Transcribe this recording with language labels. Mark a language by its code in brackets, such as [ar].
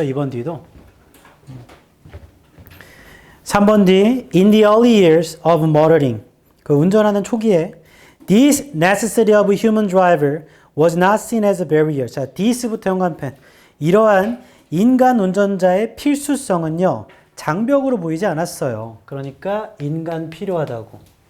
[ko] 2번 뒤도. 3번 뒤. [en] In the early years of motoring. [ko] 그 운전하는 초기에 [en] this necessity of a human driver was not seen as a barrier. [ko] 자, this부터 현관펜. 이러한 인간 운전자의 필수성은요. 장벽으로 보이지 않았어요. 그러니까 인간 필요하다고.